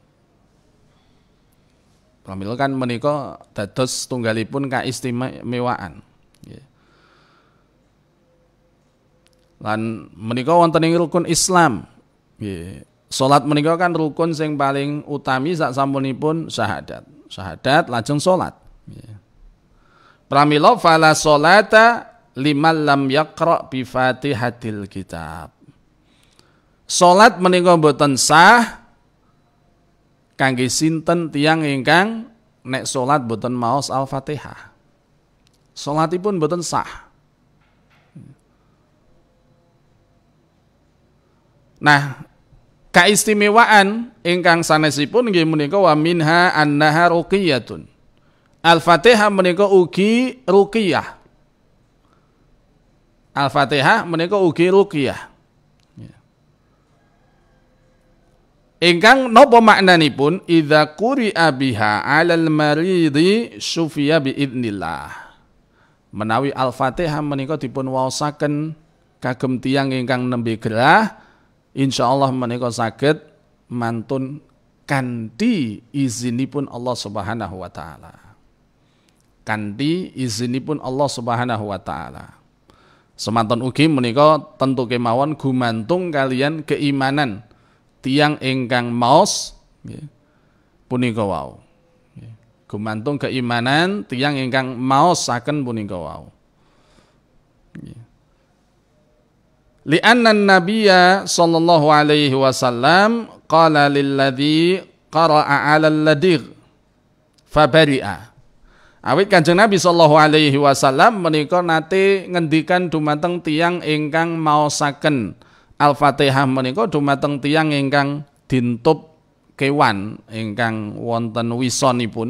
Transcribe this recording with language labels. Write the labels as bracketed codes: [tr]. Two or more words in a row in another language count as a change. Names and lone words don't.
[jv] Pramila kan menika dados tunggalipun kaistimewaan. Lan menika wonten ing rukun Islam. Salat menika kan rukun sing paling utami sak sampunipun syahadat. Syahadat lajeng salat. Pramila [ar] فلا صلاة لمن لم يقرأ بفاتحة الكتاب. [jv] Salat menika boten sah kangge sinten tiyang ingkang nek salat boten maos Al-Fatihah. Salatipun boten sah. Nah, kaistimewaan ingkang sanesipun nggih menika [ar] ومنها أنها رقية. [jv] Al-Fatihah menika ugi ruqiyah. Al-Fatihah menika ugi ruqiyah. Ingkang napa maknanipun [ar] إذا قرئ بها على المريض شفي بإذن الله. [jv] Menawi Al-Fatihah menika dipun waosaken kagem tiyang ingkang nembe gerah, insyaallah menika saged mantun kanthi izinipun Allah [ar] سبحانه وتعالى. [jv] Kanthi izinipun Allah [ar] سبحانه وتعالى. [jv] Semanten ugi menika tentu kemawon gumantung kalian keimanan tiyang ingkang maos punika wau. Gumantung keimanan tiyang ingkang maosaken punika wau. [ar] لأن النبي صلى الله عليه وسلم قال للذي قرأ على اللديغ فبرئ. [jv] Awit Kanjeng Nabi [ar] صلى الله عليه وسلم [jv] menika nate ngendikan dumateng tiyang ingkang maosaken Al-Fatihah menika dumateng tiyang ingkang dintup kewan ingkang wonten wisonipun.